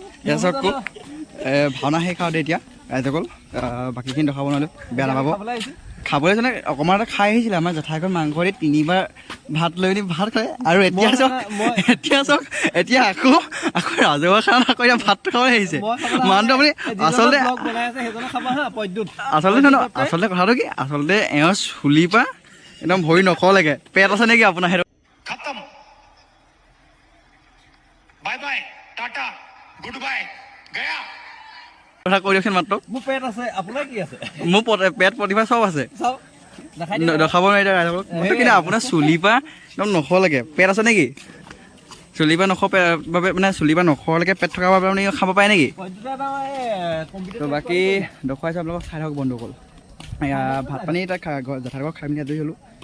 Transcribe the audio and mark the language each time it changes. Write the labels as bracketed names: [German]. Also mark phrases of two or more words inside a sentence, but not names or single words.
[Assamese] তাৰপিছত কওক ভাওনা শেষ আৰু এতিয়া ৰাইজসকল বাকীখিনি দেখাব নোৱাৰিলোঁ বেয়া নাপাব খাবলৈ যেনে অকণমান এটা খাই আহিছিলে আমাৰ জেঠাইখন মাংস দি 3বাৰ ভাত লৈ পিনি ভাত খালে আৰু এতিয়া চাওক এতিয়া আকৌ ৰাজহুৱা খানা আকৌ এতিয়া ভাতটো খাবলৈ আহিছে মানুহটো আপুনি আচলতে কথাটো কি আচলতে এওঁৰ চুলিৰ পৰা একদম ভৰি নখলৈকে পেট আছে নেকি আপোনাৰ সেইটো [English] खत्म bye bye tata good bye गया [Assamese] কথা কৈ দিয়কচোন মাত্ৰ মোৰ পেট আছে আপোনাৰ কি আছে মোৰ পেট প্ৰতিভা চব আছে চাওক দেখাই দেখাব নোৱাৰি এতিয়া ৰাইজসকলক কিন্তু আপোনাৰ চুলিৰ পৰা একদম নখলৈকে পেট আছে নেকি চুলিৰ পৰা নখ বাবে মানে চুলিৰ পৰা নখলৈকে পেট থকাৰ বাবে আপুনি খাব পাৰে নেকি তো বাকী দেখুৱাইছোঁ আপোনালোকক চাই থাকক বন্ধুসকল এয়া ভাত পানী তাত জেঠাইকক খাই পিনি আজৰি হ'লোঁ